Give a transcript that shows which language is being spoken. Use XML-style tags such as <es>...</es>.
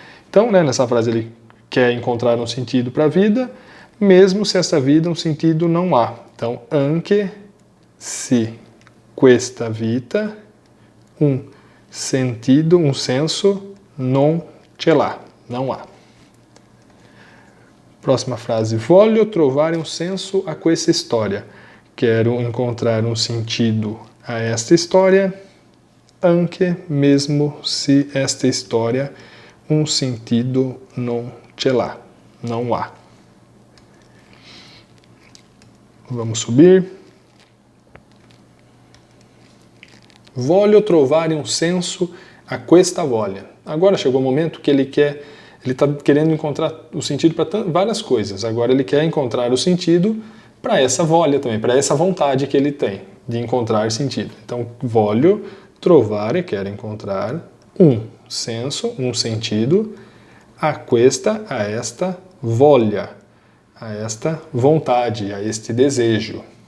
<pt>Então, né, nessa frase ele quer encontrar um sentido para a vida, mesmo se essa vida um sentido não há. Então,</pt> <it>anche se questa vita</it> <pt>um sentido, um senso,</pt> <it>non ce l'ha,</it> <pt>não há. Próxima frase.</pt> <it>Voglio trovare um senso a questa storia.</it> <pt>Quero encontrar um sentido a esta história, anche mesmo se esta história um sentido</pt> <it>non ce l'ha,</it> <pt>não há. Vamos subir.</pt> <it>Voglio trovare um senso a questa voglia.</it> <pt>Agora chegou o momento que ele está querendo encontrar o sentido para várias coisas. Agora ele quer encontrar o sentido para essa voglia também, para essa vontade que ele tem de encontrar sentido. Então,</pt> <it>voglio trovare,</it> <pt>quero encontrar um senso, um sentido a esta voglia, a esta vontade, a este desejo.</pt>